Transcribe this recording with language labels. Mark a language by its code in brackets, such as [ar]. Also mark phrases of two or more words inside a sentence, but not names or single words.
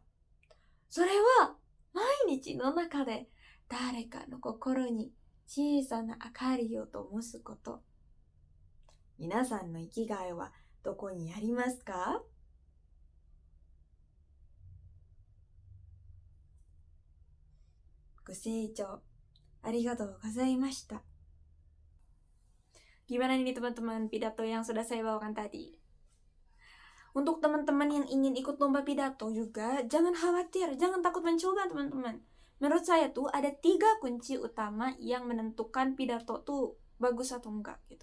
[ja] それは毎日の中で誰かの心に小さな明かりを灯すこと。皆さんの生きがいはどこにありますか？ご清聴ありがとうございました。 [id] Gimana nih teman-teman pidato yang sudah saya bawakan tadi? Untuk teman-teman yang ingin ikut lomba pidato juga, jangan khawatir, jangan takut mencoba teman-teman. Menurut saya tuh ada 3 kunci utama yang menentukan pidato tuh bagus atau enggak gitu.